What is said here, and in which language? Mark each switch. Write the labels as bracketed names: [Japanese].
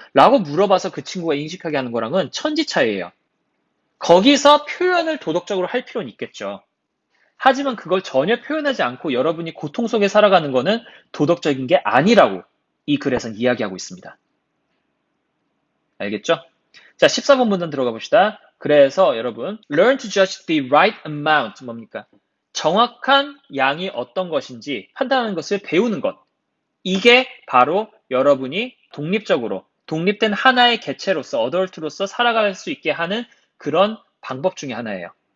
[Korean] 라고 물어봐서 그 친구가 인식하게 하는 거랑은 천지 차이예요. 거기서 표현을 도덕적으로 할 필요는 있겠죠. 하지만 그걸 전혀 표현하지 않고 여러분이 고통 속에 살아가는 거는 도덕적인 게 아니라고 이 글에선 이야기하고 있습니다. 알겠죠? 자, 14번 문단 들어가 봅시다. 그래서 여러분, [English] learn to judge the right amount. [Korean] 뭡니까? 정확한 양이 어떤 것인지 판단하는 것을 배우는 것. 이게 바로 여러분이 독립적으로, 독립된 하나의 개체로서, 어덜트로서 살아갈 수 있게 하는 그런 방법 중에 하나예요.